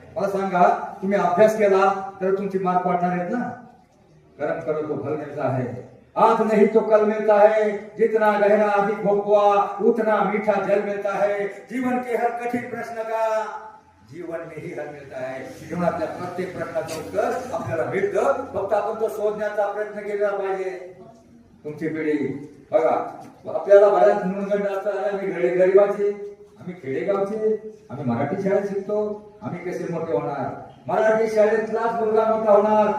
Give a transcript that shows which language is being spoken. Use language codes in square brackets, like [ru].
[mr] मला सांगा, तुम्ही अभ्यास केला तर तुमची मार्क वाढणार आहेत ना? [hi] कर्म करो तो फल मिळता है. आज नहीं तो कल मिळता है. जितना गहरा अधिक भोगवा उतना मीठा जल मिळता है. जीवन के हर कठीण प्रश्न का जीवन में ही हल मिळता है. [mr] जीवनातल्या प्रत्येक प्रश्नाचं उत्तर आपल्याला मिळतं. फक्त आपण तो शोधण्याचा प्रयत्न केला पाहिजे. तुमची पिढी बघा, आपल्याला बऱ्याच न्यूनगंड असतात. आम्ही गरीबाचे, आम्ही खेडेगावचे, आम्ही मराठी शाळेत शिकतो. आम्ही कसे मोठे होणार? मराठी शाळेतलाच मुलगा मोठा होणार.